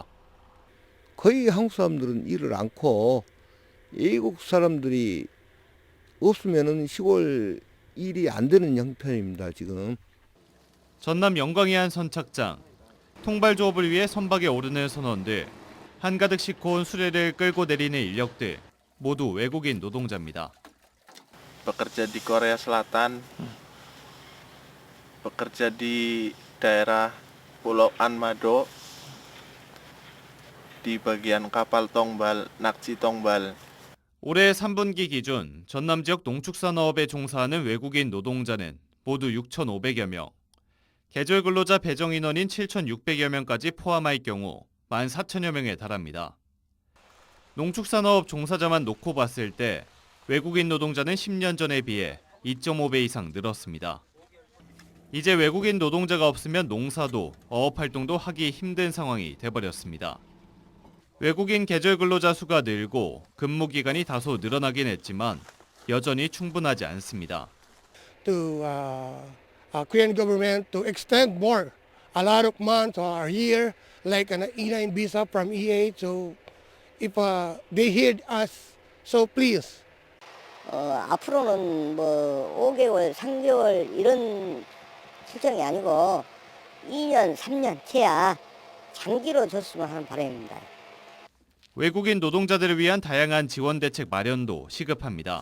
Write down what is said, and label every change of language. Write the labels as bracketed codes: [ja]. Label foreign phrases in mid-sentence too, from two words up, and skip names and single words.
[ko] 거의 한국 사람들은 일을 않고 외국 사람들이 없으면은 시골 일이 안 되는 형편입니다, 지금. 전남 영광의 한 선착장. 통발 조업을 위해 선박에 오르는 선원들, 한가득 싣고 온 수레를 끌고 내리는 인력들, 모두 외국인 노동자입니다. [id] bekerja di Korea Selatan, bekerja di daerah Pulau Anmado, di bagian kapal tongbal, [ko] 낙지 통발. 올해 3분기 기준 전남 지역 농축산업에 종사하는 외국인 노동자는 모두 6,500여 명, 계절 근로자 배정 인원인 7,600여 명까지 포함할 경우 14,000여 명에 달합니다. 농축산업 종사자만 놓고 봤을 때 외국인 노동자는 10년 전에 비해 2.5배 이상 늘었습니다. 이제 외국인 노동자가 없으면 농사도 어업활동도 하기 힘든 상황이 돼버렸습니다. 외국인 계절 근로자 수가 늘고 근무 기간이 다소 늘어나긴 했지만 여전히 충분하지 않습니다. [en] To Korean government to extend more a lot of months or a year like an E9 visa from EA. So if they hear us, so please. [ko] 앞으로는 뭐 5개월, 3개월 이런 실정이 아니고 2년, 3년 채야 장기로 줬으면 하는 바람입니다. 외국인 노동자들을 위한 다양한 지원 대책 마련도 시급합니다.